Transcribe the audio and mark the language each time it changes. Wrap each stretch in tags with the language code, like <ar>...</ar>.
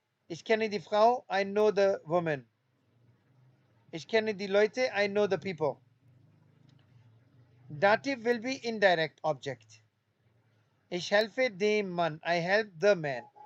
<de>Ich kenne die Frau,</de> <en>I know the woman.</en> <de>Ich kenne die Leute,</de> <en>I know the people. Dative will be indirect object.</en> <de>Ich helfe dem Mann,</de> <en>I help the man.</en>